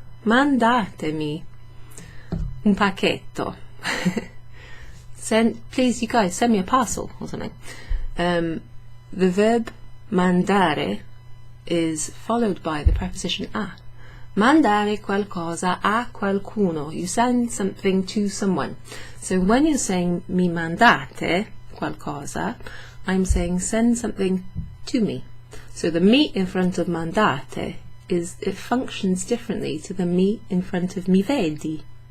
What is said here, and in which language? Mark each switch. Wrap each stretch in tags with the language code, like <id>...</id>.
<it>Mandatemi un pacchetto.</it> <en>Please, you guys, send me a parcel or something. The verb mandare is followed by the preposition a.</en> <it>Mandare qualcosa a qualcuno.</it> <en>You send something to someone. So when you're saying</en> <it>mi mandate qualcosa,</it> <en>I'm saying send something to me. So the mi in front of mandate it functions differently to the mi in front of mi vedi.</en>